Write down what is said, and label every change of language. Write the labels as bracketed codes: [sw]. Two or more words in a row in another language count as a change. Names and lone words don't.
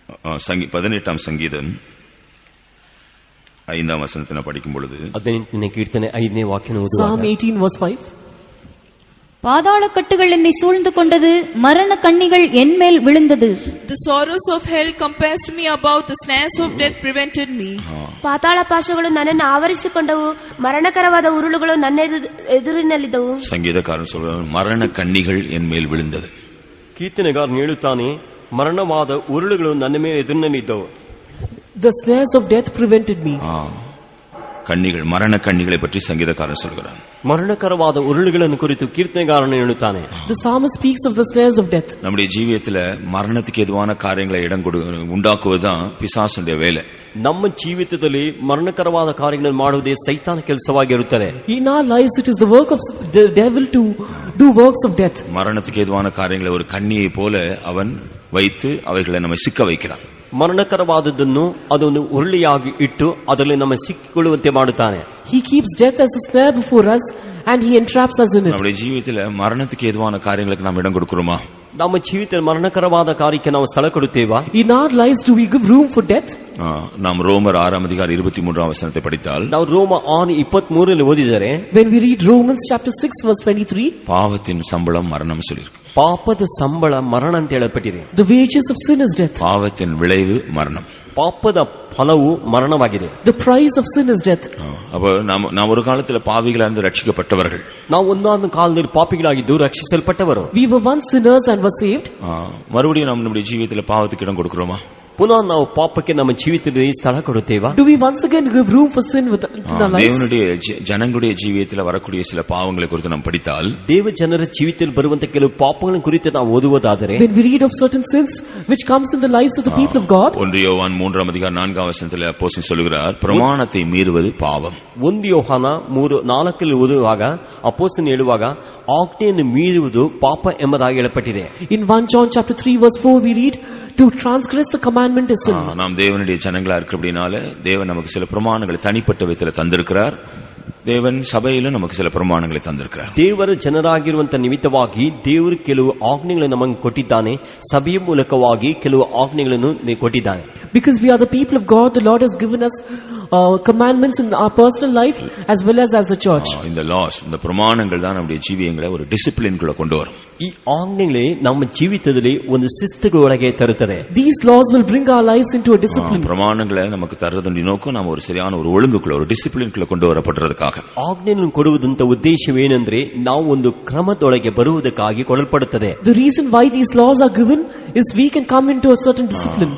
[ta] 18ஆம் சங்கீதம் 5ஆம் வசனத்தை படிக்கும் பொழுது [kn] 18ನೇ ಕೀರ್ತನೆ 5ನೇ ವಾಕ್ಯವನ್ನು ಓದುವಾಗ [en] Psalm 18 verse 5. [ta] பாதாள கட்டுகள் என்னை சூழ்ந்து கொண்டது, மரண கண்ணிகள் என் மேல் விழுந்தது. [en] The sorrows of hell compassed me about, the snares of death prevented me. [kn] ಪಾತಾಳ ಪಾಶಗಳು ನನ್ನನ್ನು ಆವರಿಸಿಕೊಂಡವು, ಮರಣಕರವಾದ ಉರುಳುಗಳು ನನ್ನ ಎದುರಿನಲ್ಲಿದ್ದವು. [ta] சங்கீதக்காரன் சொல்றான், மரண கண்ணிகள் என் மேல் விழுந்தது. [kn] ಕೀರ್ತನೆಗಾರನು ಹೇಳುತ್ತಾನೆ, ಮರಣವಾದ ಉರುಳುಗಳು ನನ್ನ ಮೇಲೆ ಎದುರಿನಲ್ಲಿದ್ದವು. [en] The snares of death prevented me. [ta] கண்ணிகள், மரண கண்ணிகளை பற்றி சங்கீதக்காரன் சொல்கிறான். [kn] ಮರಣಕರವಾದ ಉರುಳುಗಳನ್ನು ಕುರಿತು ಕೀರ್ತನೆಗಾರನು ಹೇಳುತ್ತಾನೆ. [en] The psalmist speaks of the snares of death. [ta] நம்முடைய ஜீவியத்துல மரணத்துக்கு எதுவான காரியங்களை உண்டாக்குவதுதான் பிசாசுடைய வேலை. [kn] ನಮ್ಮ ಜೀವಿತದಲ್ಲಿ ಮರಣಕರವಾದ ಕಾರ್ಯಗಳನ್ನು ಮಾಡುವುದೇ ಸೈತಾನ ಕೆಲಸವಾಗಿರುತ್ತದೆ. [en] In our lives it is the work of the devil to do works of death. [ta] மரணத்துக்கு எதுவான காரியங்களை ஒரு கண்ணியை போல அவன் வைத்து அவைகளை நம்ம சிக்க வைக்கிறான். [kn] ಮರಣಕರವಾದದ್ದನ್ನು ಅದೊಂದು ಉರುಳಿಯಾಗಿ ಇಟ್ಟು ಅದರಲ್ಲಿ ನಮ್ಮ ಸಿಕ್ಕಿಕೊಳ್ಳುವಂತೆ ಮಾಡುತ್ತಾನೆ. [en] He keeps death as a snare before us and he entraps us in it. [ta] நம்முடைய ஜீவிதத்துல மரணத்துக்கு எதுவான காரியங்களுக்கு நாம் இடம் கொடுக்கிறோமா? [kn] ನಮ್ಮ ಜೀವಿತದಲ್ಲಿ ಮರಣಕರವಾದ ಕಾರ್ಯಕ್ಕೆ ನಾವು ಸ್ಥಳ ಕೊಡುತ್ತೇವಾ? [en] In our lives do we give room for death? [ta] நாம் ரோமர் 6ஆம் அதிகாரம் 23ஆம் வசனத்தை படித்தால், [kn] ನಾವು ರೋಮ 6:23 ಓದಿದರೆ, [en] when we read Romans chapter 6 verse 23, [ta] பாவத்தின் சம்பளம் மரணம் சொல்லிருக்கு. [kn] ಪಾಪದ ಸಂಬಳ ಮರಣ ಅಂತ ಹೇಳಲ್ಪಟ್ಟಿದೆ. [en] The wages of sin is death. [ta] பாவத்தின் விளைவு மரணம். [kn] ಪಾಪದ ಫಲವು ಮರಣವಾಗಿದೆ. [en] The price of sin is death. [ta] அப்ப நாம் ஒரு காலத்துல பாவிகளா இருந்து ரட்சிக்கப்பட்டவர்கள். [kn] ನಾವು ಒಂದೊಂದು ಕಾಲದಲ್ಲಿ ಪಾಪಿಗಳಾಗಿದ್ದು ರಕ್ಷಿಸಲ್ಪಟ್ಟವರು. [en] We were once sinners and were saved. [ta] மறுபடியும் நம்முடைய ஜீவிதத்துல பாவத்துக்கு இடம் கொடுக்கிறோமா? [kn] ಪುನಃ ನಾವು ಪಾಪಕ್ಕೆ ನಮ್ಮ ಜೀವಿತದಲ್ಲಿ ಸ್ಥಳ ಕೊಡುತ್ತೇವಾ? [en] Do we once again give room for sin within our lives? [ta] தேவனுடைய ஜனங்களுடைய ஜீவியத்துல வரக்கூடிய சில பாவங்களை குறித்து நாம் படித்தால், [kn] ದೇವ ಜನರ ಜೀವಿತದಲ್ಲಿ ಬರುವಂತ ಕೆಲವು ಪಾಪಗಳ ಕುರಿತು ನಾವು ಓದುವುದಾದರೆ, [en] when we read of certain sins which comes in the lives of the people of God, [ta] 1 யோவான் 3ஆம் அதிகாரம் 4ஆம் வசனத்தில் அப்போஸ்தலன் சொல்கிறார், பிரமாணத்தை மீறுவது பாவம். [kn] 1 ಯೋಹಾನ 3:4 ಓದುವಾಗ ಅಪೊಸ್ತಲನು ಹೇಳುವಾಗ ಆಜ್ಞೆಯನ್ನು ಮೀರುವುದು ಪಾಪ ಎಂಬುದಾಗಿ ಹೇಳಲ್ಪಟ್ಟಿದೆ. [en] In 1 John chapter 3 verse 4 we read, to transgress the commandment is sin. [ta] நாம் தேவனுடைய ஜனங்களா இருக்கிறபடினால தேவன் நமக்கு சில பிரமாணங்களை தனிப்பட்ட விதத்தில் தந்திருக்கிறார். தேவன் சபையில நமக்கு சில பிரமாணங்களை தந்திருக்கிறார். [kn] ದೇವರ ಜನರಾಗಿರುವಂತ ನಿಮಿತ್ತವಾಗಿ ದೇವರು ಕೆಲವು ಆಜ್ಞೆಗಳನ್ನು ನಮಗೆ ಕೊಟ್ಟಿದ್ದಾನೆ. ಸಭೆಯ ಮೂಲಕವಾಗಿ ಕೆಲವು ಆಜ್ಞೆಗಳನ್ನು ಕೊಟ್ಟಿದ್ದಾನೆ. [en] Because we are the people of God, the Lord has given us commandments in our personal life as well as the church. [ta] இந்த laws, இந்த பிரமாணங்கள் தான் நம்முடைய ஜீவியங்களை ஒரு டிசிப்ளின்குள்ள கொண்டு வரும். [kn] ಈ ಆಜ್ಞೆಗಳೇ ನಮ್ಮ ಜೀವಿತದಲ್ಲಿ ಒಂದು ಶಿಸ್ತುಗಳೊಳಗೆ ತರುತ್ತದೆ. [en] These laws will bring our lives into a discipline. [ta] பிரமாணங்களை நமக்கு தரதுடைய நோக்கம் நாம் ஒரு சரியான ஒரு ஒழுங்குக்குள்ள, ஒரு டிசிப்ளின்குள்ள கொண்டு வரப்படுறதுக்காக. [kn] ಆಜ್ಞೆಗಳನ್ನು ಕೊಡುವುದಂತ ಉದ್ದೇಶವೇನೆಂದ್ರೆ ನಾವು ಒಂದು ಕ್ರಮದೊಳಗೆ ಬರುವುದಕ್ಕಾಗಿ ಕೊಡಲ್ಪಡುತ್ತದೆ. [en] The reason why these laws are given is we can come into a certain discipline.